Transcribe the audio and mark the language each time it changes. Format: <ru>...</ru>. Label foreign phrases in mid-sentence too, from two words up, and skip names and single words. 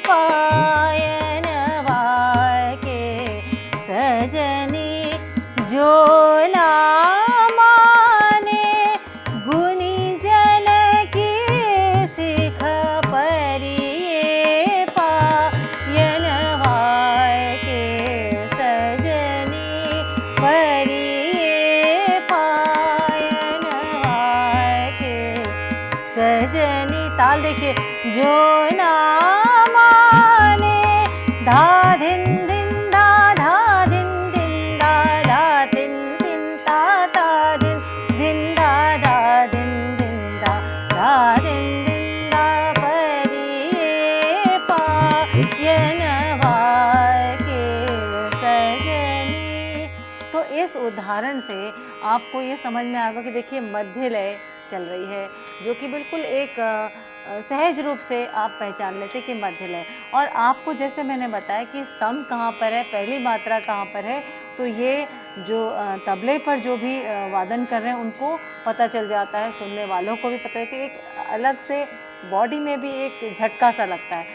<bra>पायन वाके सजनी, जो ना माने गुनीजन की सिख, परिये पायन वाके सजनी, परिये पायन वाके सजनी।</bra> <hi>ताल देखिए,</hi> <bra>जो ना माने धा धिन धिन धा धा धिन धिन धा धा धिन धिन धा धा धिन धिन धा धा धिन धिन धा धा धिन धिन धा, परिये पायन वाके सजनी।</bra> <hi>तो इस उदाहरण से आपको ये समझ में आएगा कि देखिए मध्य लय चल रही है, जो कि बिल्कुल एक सहज रूप से आप पहचान लेते कि मध्य लय। और आपको जैसे मैंने बताया कि सम कहाँ पर है, पहली मात्रा कहाँ पर है, तो ये जो तबले पर जो भी वादन कर रहे हैं उनको पता चल जाता है, सुनने वालों को भी पता है कि एक अलग से बॉडी में भी एक झटका सा लगता है।</hi>